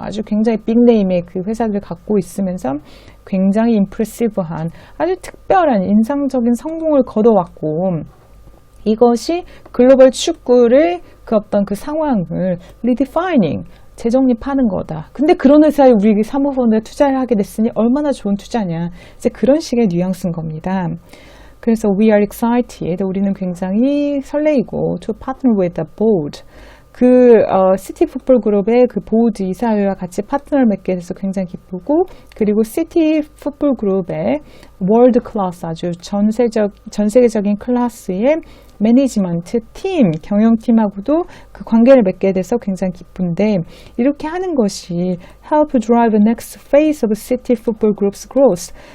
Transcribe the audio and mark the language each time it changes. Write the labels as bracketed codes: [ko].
[ko] 아주 굉장히 빅네임의 그 회사들을 갖고 있으면서 굉장히 임프레시브한 아주 특별한 인상적인 성공을 거둬왔고 이것이 글로벌 축구를 그 어떤 그 상황을 redefining 재정립하는 거다. 근데 그런 회사에 우리 사모펀드에 투자를 하게 됐으니 얼마나 좋은 투자냐. 이제 그런 식의 뉘앙스인 겁니다. 그래서 [en] we are excited. [ko] 우리는 굉장히 설레이고 [en] to partner with the board. [ko] 시티 풋볼 그룹의 그 보드 이사회와 같이 파트너를 맺게 돼서 굉장히 기쁘고, 그리고 시티 풋볼 그룹의 월드 클래스 아주 전 세계적인 클래스의 매니지먼트 팀, 경영팀하고도 그 관계를 맺게 돼서 굉장히 기쁜데, 이렇게 하는 것이 [en] help drive the next phase of city football group's growth.